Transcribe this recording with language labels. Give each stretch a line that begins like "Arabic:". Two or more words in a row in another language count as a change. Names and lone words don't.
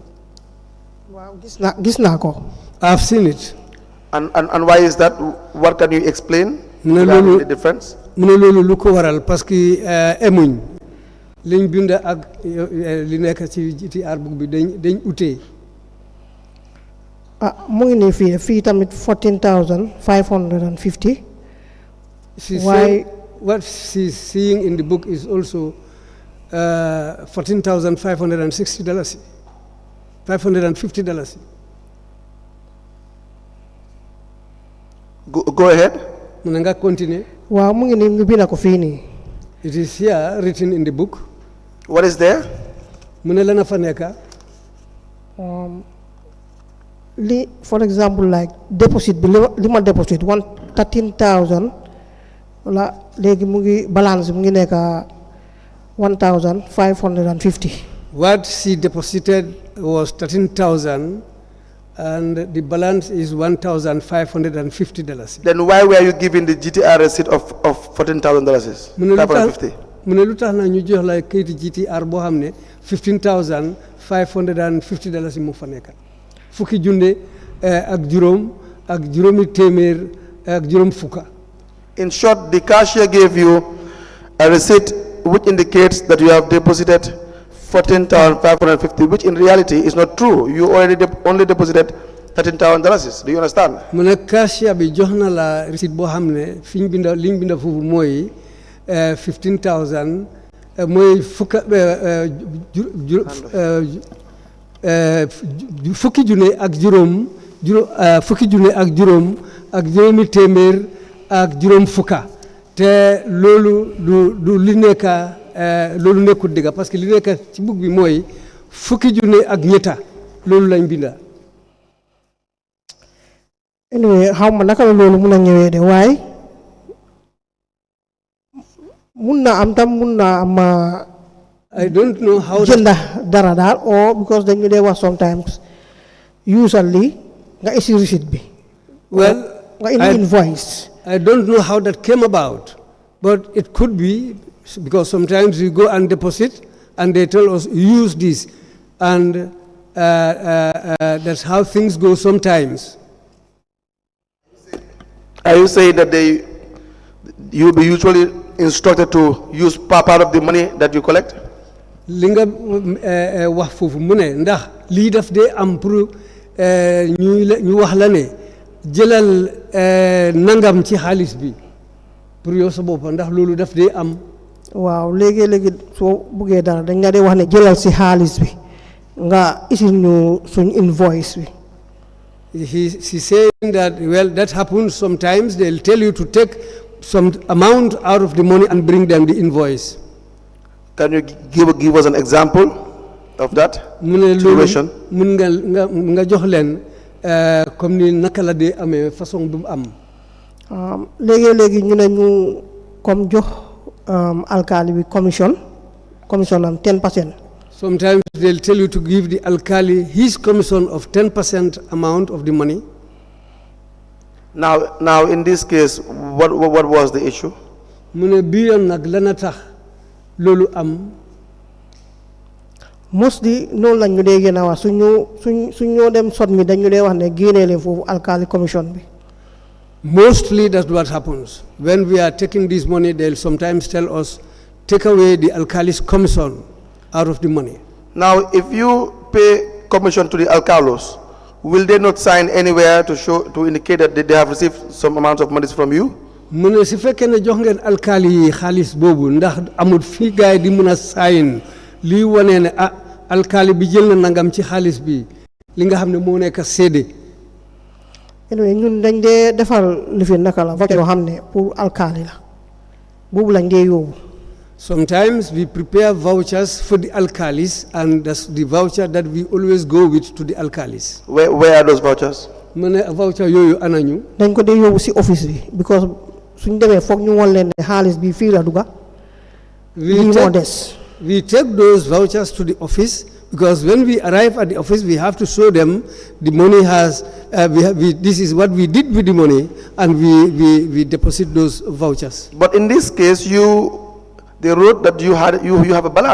Wolof: Waaw, gis naa ko.
English: I've seen it. And why is that? What can you explain? The difference?
Wolof: mu ne loolu lu ko waral
French: parce que
Wolof: emuñ liñ bind ak li nekk ci GTR book bi dañ utee. Mu ngi nii fii tamit 14,550.
English: Why? What she's seeing in the book is also $14,560. $550. Go ahead.
Wolof: mu ne nga continue. Waaw, mu ngi nii ñu bind ko fii nii.
English: It is here written in the book. What is there?
Wolof: mu ne lana fa nekka.
English: For example, like
Wolof: deposit bi li ma deposit 13,000 wala léegi mu ngi balance mu ngi nekk 1,550.
English: What she deposited was 13,000 and the balance is $1,550. Then why were you given the GTR receipt of $14,000? $550.
Wolof: mu ne lu tax na ñu jox la kayiti GTR boo xam ne $15,550 mu fa nekk fukki junne ak juróom ak juróomi téeméer ak juróom fukka.
English: In short, the cashier gave you a receipt which indicates that you have deposited $14,550, which in reality is not true. You already only deposited $13,000. Do you understand?
Wolof: mu ne cashier bi jox na la receipt boo xam ne fi ñu binda li ñu binda foofu mooy 15,000 mooy fukka fukki junne ak juróom fukki junne ak juróom ak juróomi téeméer ak juróom fukka te loolu du li nekka loolu nekkul dëgg
French: parce que
Wolof: li nekk ci bug bi mooy fukki junne ak ñetta loolu lañ binda. anyway xaw ma naka la loolu mun a ñëwee de waaye mun na am tam mun na am
English: I don't know how
Wolof: jënda dara daal
English: or because
Wolof: dañu dee wax sometimes usually nga isi receipt bi
English: well
Wolof: nga indi invoice.
English: I don't know how that came about, but it could be because sometimes we go and deposit and they tell us use this, and that's how things go sometimes. Are you saying that you will be usually instructed to use part of the money that you collect?
Wolof: li nga wax foofu mu ne ndax lii daf dee am pour ñu wax la ne jëlal nangam ci xaalis bi pour yow sa bopp ndax loolu daf dee am. waaw léegi soo buggee dara dañ nga dee wax ne jëlal si xaalis bi nga isil ñu suñ invoice bi.
English: He's saying that, well, that happens sometimes. They'll tell you to take some amount out of the money and bring them the invoice. Can you give us an example of that situation?
Wolof: mun nga jox leen comme ni naka la dee amee façon bu am. léegi ñu ne ñu comme jox alkali bi commission am 10%.
English: Sometimes they'll tell you to give the alkali his commission of 10% amount of the money. Now in this case, what was the issue?
Wolof: mu ne bii yoon nag lana tax loolu am. mostly noonu lañ ñu dee gën a wax suñu dem sot mi dañu dee wax ne génnee leen foofu alkali commission bi.
English: Mostly that's what happens. When we are taking this money, they'll sometimes tell us, take away the alkali's commission out of the money. Now, if you pay commission to the alcalos, will they not sign anywhere to indicate that they have received some amount of money from you?
Wolof: mu ne si fekkee ne jox ngeen alkali yi xaalis boobu ndax amul fii gaay di mun a sign lii wane ne alkali bi jël na nangam ci xaalis bi li nga xam ne moo nekk séede. anyway ñun dañ dee defal li fi naka la voucher yoo xam ne pour alkali la boobu lañ dee yóbbu.
English: Sometimes we prepare vouchers for the alkalis, and that's the voucher that we always go with to the alkalis. Where are those vouchers?
Wolof: mu ne voucher yooyu ana ñu. dañ ko dee yóbbu si office bi because suñ demee foog ñu won leen ne xaalis bi fii la dugga.
English: We take those vouchers to the office because when we arrive at the office, we have to show them the money has, this is what we did with the money, and we deposit those vouchers. But in this case, they wrote that you have a balance.